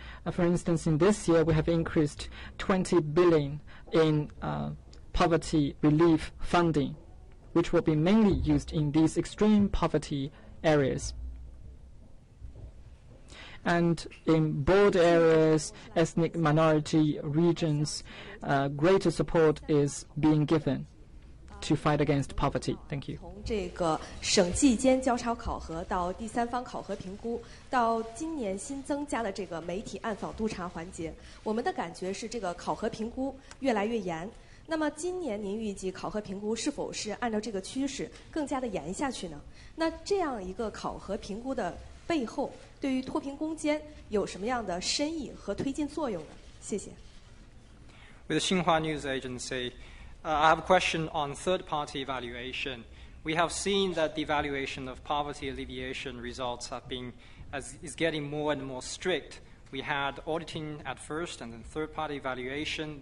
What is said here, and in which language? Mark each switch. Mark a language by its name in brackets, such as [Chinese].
[English] For instance, in this year, we have increased 20 billion in poverty relief funding, which will be mainly used in these extreme poverty areas. And in border areas, ethnic minority regions, greater support is being given to fight against poverty. Thank you. [Chinese] 从这个省际间交叉考核到第三方考核评估，到今年新增加的这个媒体暗访督查环节，我们的感觉是这个考核评估越来越严。那么今年您预计考核评估是否是按照这个趋势更加的严下去呢？那这样一个考核评估的背后，对于脱贫攻坚有什么样的深意和推进作用呢？谢谢。 [English] With the Xinhua News Agency, I have a question on third-party evaluation. We have seen that the evaluation of poverty alleviation results is getting more and more strict. We had auditing at first and then third-party evaluation.